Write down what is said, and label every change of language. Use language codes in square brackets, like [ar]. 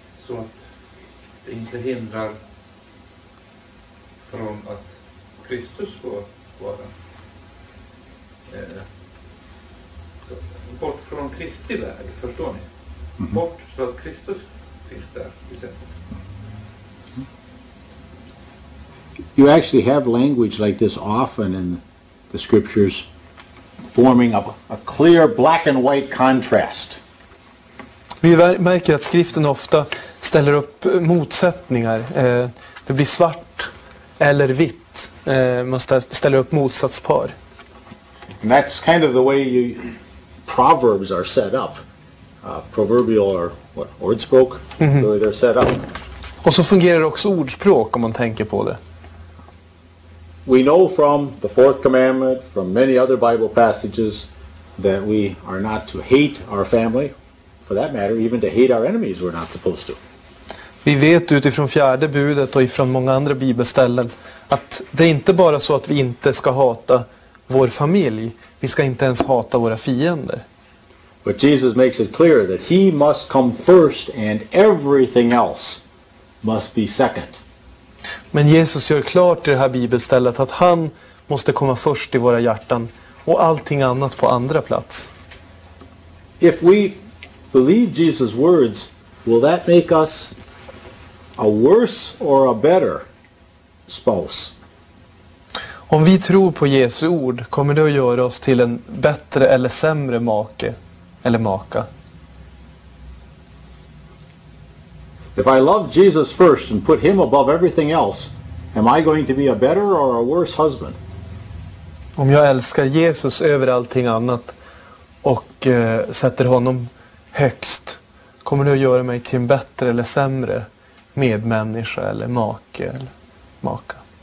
[sv] så att det inte hindrar från att Kristus får vara så, bort från Kristi väg, förstår ni? Bort så att Kristus finns där i centrum. [en] You actually have language like this often in the scriptures, forming a clear black and white contrast. [sv] Vi märker att skriften ofta ställer upp motsättningar. Det blir svart eller vitt. Man ställer upp motsatspar. [en] And that's kind of the way Proverbs are set up. Proverbial or ordspråk, the way they're set up. [sv] Och så fungerar också ordspråk om man tänker på det. [en] We know from the fourth commandment, from many other Bible passages, that we are not to hate our family. For that matter, even to hate our enemies we're not supposed to. [sv] Vi vet utifrån fjärde budet och ifrån många andra bibelställen att det är inte bara så att vi inte ska hata vår familj. Vi ska inte ens hata våra fiender. [en] But Jesus makes it clear that he must come first and everything else must be second. [sv] Men Jesus gör klart i det här bibelstället att han måste komma först i våra hjärtan och allting annat på andra plats. [en] If we believe Jesus' words, will that make us a worse or a better spouse? [sv] Om vi tror på Jesu ord, kommer det att göra oss till en bättre eller sämre make eller maka? [en] If I love Jesus first and put him above everything else, am I going to be a better or a worse husband? [sv] Om jag älskar Jesus över allting annat och sätter honom högst, kommer det att göra mig till en bättre eller sämre medmänniska eller make eller maka?